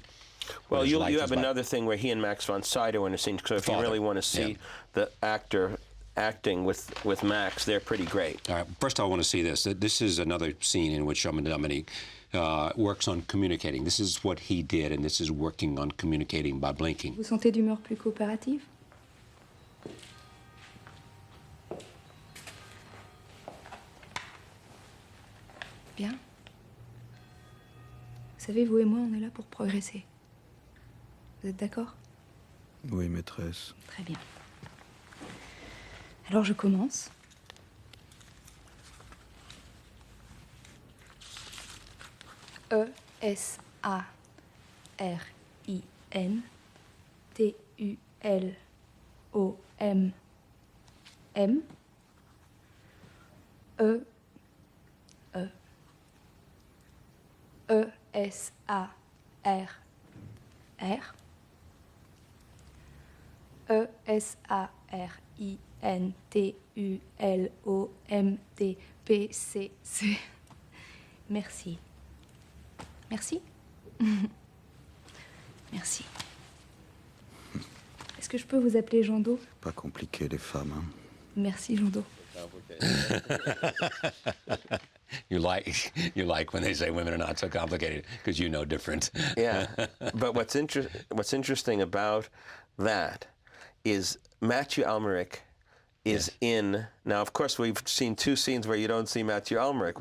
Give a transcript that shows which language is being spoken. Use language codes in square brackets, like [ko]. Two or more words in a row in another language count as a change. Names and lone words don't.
[en] Well, you have another thing where he and Max von Sydow are in a scene, so if you really want to see the actor acting with Max, they're pretty great. All right, first I want to see this. This is another scene in which Dominique works on communicating. This is what he did, and this is working on communicating by blinking. [fr] Vous sentez d'humeur plus coopérative? Bien. Vous savez, vous et moi, on est là pour progresser. Vous êtes d'accord? Oui, maîtresse. Très bien. Alors je commence. E-S-A-R-I-N T-U-L-O-M-M E E-S-A-R-R E-S-A-R-I-N-T-U-L-O-M-D-P-C-C. Merci. Merci. Merci. Est-ce que je peux vous appeler Jean Do? Pas compliqué, les femmes, hein. Merci, Jean Do. [en] You like when they say women are not so complicated because you know different. Yeah, but what's interesting about that is Matthew Almeric is in. Now, of course, we've seen two scenes where you don't see Matthew Almeric.